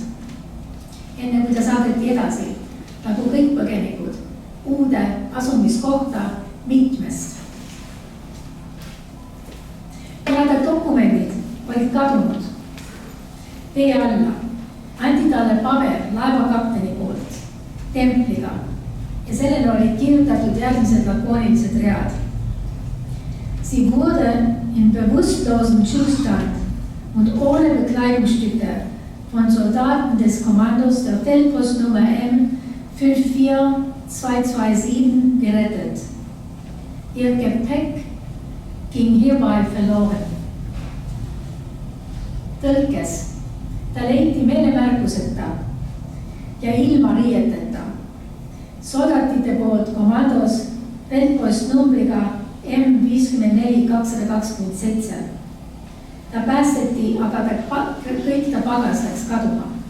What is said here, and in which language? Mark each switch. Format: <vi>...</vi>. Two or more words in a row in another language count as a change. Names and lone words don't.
<et>Enne kui ta saadeti edasi, nagu kõik põgenikud, uude asumiskohta mitmest. Kuna ta dokumendid olid kadunud, tee alla anti talle paber laevakapteni poolt templiga ja sellele olid kirjutatud järgmised lakoonilised read.</et> <de>Sie wurde in bewusstlosem Zustand und ohne Bekleidungsstücke von Soldaten des Kommandos der Feldpostnummer M54227 gerettet. Ihr Gepäck ging hierbei verloren.</de> <et>Tõlkes ta leiti meelemärkuseta ja ilma riieteta soldatite poolt komandos Feldpost numbriga M54227. Ta päästeti, aga kõik ta pagas läks kaduma.</et>